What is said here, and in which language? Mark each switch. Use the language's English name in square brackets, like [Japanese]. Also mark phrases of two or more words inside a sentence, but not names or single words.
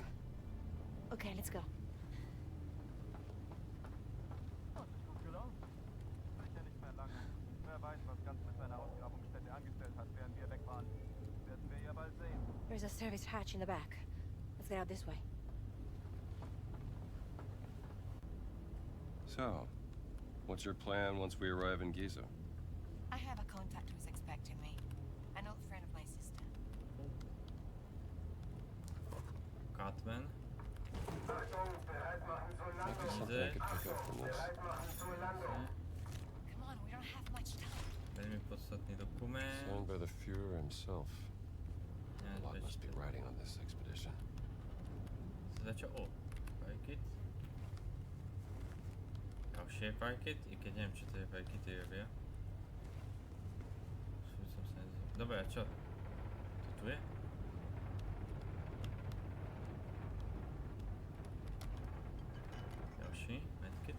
[English] Okay, let's go. [German] Reicht ja nicht mehr lange. Wer weiß, was Ganz mit seiner Ausgrabungsstätte angestellt hat, während wir weg waren. Werden wir ja bald sehen. [English] There's a service hatch in the back. Let's get out this way. So, what's your plan once we arrive in Gíze? I have a contact who's expecting me. An old friend of my sister. Cartman. Maybe something I could pick up from this. Come on, we don't have much time. [Slovak] Veľmi podstatný dokument. [English] Signed by the Führer himself. Ja, A lot must be riding on this expedition. [Slovak] Začo, Vykit. Ďalšie je Vykit, i keď neviem, čo to je Vykit, je robia. Som sa nezaujímal. Dobre, a čo? To tu je? Ďalší, medkit.